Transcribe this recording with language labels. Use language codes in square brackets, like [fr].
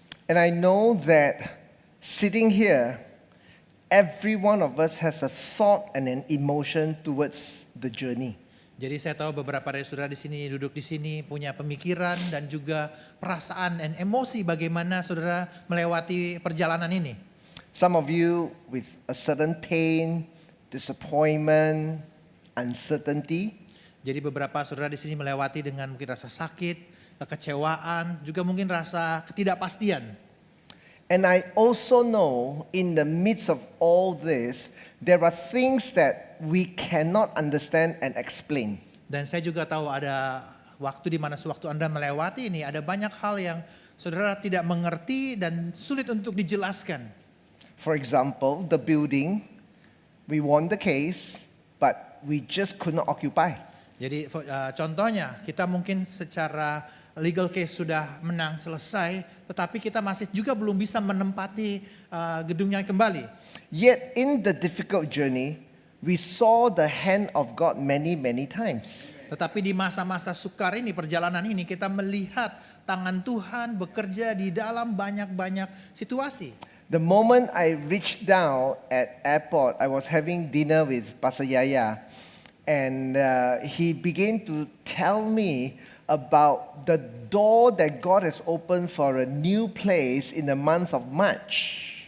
[en] And I know that sitting here, every one of us has a thought and an emotion towards the journey. [id] Jadi saya tahu beberapa dari saudara di sini duduk di sini punya pemikiran dan juga perasaan dan emosi bagaimana saudara melewati perjalanan ini. [en] Some of you with a certain pain, disappointment, uncertainty. [id] Jadi beberapa saudara di sini melewati dengan mungkin rasa sakit, kekecewaan, juga mungkin rasa ketidakpastian. [en] And I also know in the midst of all this, there are things that we cannot understand and explain. [id] Dan saya juga tahu ada waktu di mana sewaktu Anda melewati ini ada banyak hal yang saudara tidak mengerti dan sulit untuk dijelaskan. [en] For example, the building, we won the case, but we just could not occupy. [id] Jadi contohnya kita mungkin secara [en] legal case [id] sudah menang selesai, tetapi kita masih juga belum bisa menempati gedungnya kembali. [en] Yet in the difficult journey, we saw the hand of God many times. [id] Tetapi di masa-masa sukar ini, perjalanan ini, kita melihat tangan Tuhan bekerja di dalam banyak-banyak situasi. [en] The moment I reached down at airport, I was having dinner with Pastor Yaya, and he began to tell me about the door that God has opened for a new place in the month of March.